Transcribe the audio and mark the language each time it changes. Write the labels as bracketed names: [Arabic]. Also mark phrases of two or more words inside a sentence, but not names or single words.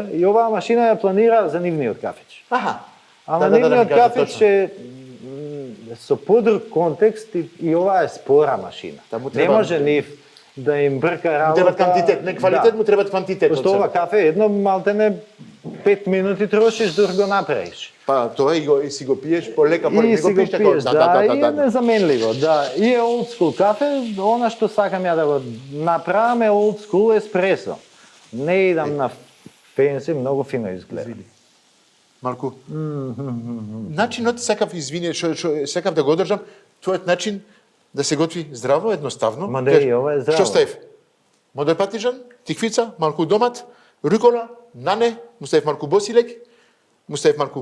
[Macedonian] И оваа машина ја планира за нивниот кафич. Ама нивниот кафич е со подруг контекст и ова е спора машина. Не може нив да им брка работа. Треба квантитет, не квалитет, му треба квантитет. Пошто ова кафе едно малтене 5 минути трошиш да го направиш. Па тоа и си го пиеш полека, не го пиеш така. Да, и е незаменливо, да. И е [English] old school [Macedonian] кафе, она што сакам ја да го направам е [English] old school [Macedonian] еспресо. Не идам на фенси, многу фино изгледа. Марко, начинот сакав, извини, што сакав да го одржам, твојот начин да се готви здраво, едноставно. Ма не, ова е здраво. Што ставив? Модер патиџан, тиквица, малку домат, рукола, нане, му ставив малку босилек, му ставив малку